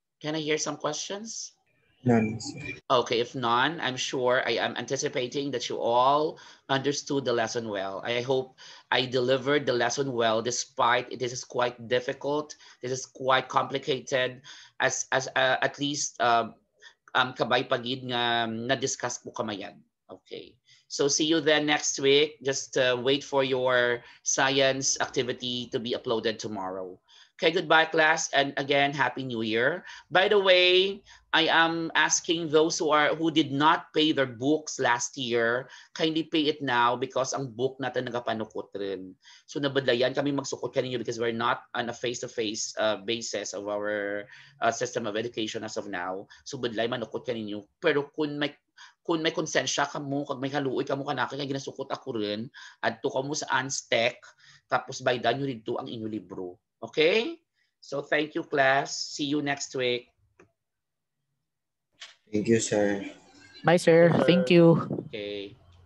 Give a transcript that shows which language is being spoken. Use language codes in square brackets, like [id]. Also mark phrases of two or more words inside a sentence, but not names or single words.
[en] Can I hear some questions? None, sir. Okay, if none, I'm sure I am anticipating that you all understood the lesson well. I hope I delivered the lesson well despite it is quite difficult. This is quite complicated as at least [hil] kabay pagid nga na-discuss po kamayan. [en] Okay. So see you then next week. Just wait for your science activity to be uploaded tomorrow. Okay, goodbye class, and again, Happy New Year. By the way, I am asking those who did not pay their books last year, kindly pay it now because [hil] ang book natin nagapanukot rin. [en] So [hil] nabadlayan kami magsukot kaninyo [en] because we're not on a face-to-face basis of our system of education as of now. [hil] So badlay manukot kaninyo. Pero kung may konsensya ka mo, kag may haluoy ka mo kanaka, kaya ginasukot ako rin, adto ka mo sa [en] Unstack, [hil] tapos baydan nyo dito ang inyong libro. [en] Okay? So thank you class. See you next week. Thank you, sir. Bye, sir. Thank you. Okay.